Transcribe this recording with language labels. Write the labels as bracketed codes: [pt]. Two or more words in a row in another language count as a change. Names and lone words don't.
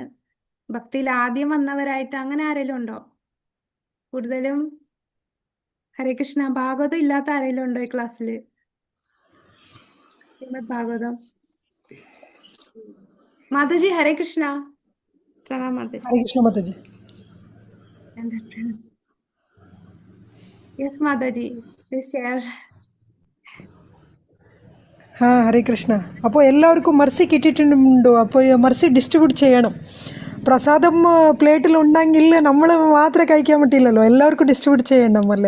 [ml] ഭക്തിയിൽ ആദ്യം വന്നവരായിട്ട് അങ്ങനെ ആരെങ്കിലും ഉണ്ടോ? കൂടുതലും ഹരേ കൃഷ്ണ. ഭാഗവതം ഇല്ലാത്ത ആരെങ്കിലും ഉണ്ടോ ഈ ക്ലാസ്സിൽ? ശ്രീമദ് ഭാഗവതം. മാതാജി ഹരേ കൃഷ്ണ. പ്രണാം മാതാജി. [hi] हरे कृष्ण माता जी। [en] yes Mataji, please share. [ml] ആ ഹരേ കൃഷ്ണ. അപ്പോൾ എല്ലാവർക്കും മർസി കിട്ടിയിട്ടുണ്ടോ? അപ്പോൾ ഈ [en] mercy distribute [ml] ചെയ്യണം. പ്രസാദം പ്ലേറ്റിൽ ഉണ്ടെങ്കിൽ നമ്മൾ മാത്രമേ കഴിക്കാൻ പറ്റില്ലല്ലോ, എല്ലാവർക്കും ഡിസ്ട്രിബ്യൂട്ട് ചെയ്യണം അല്ലേ.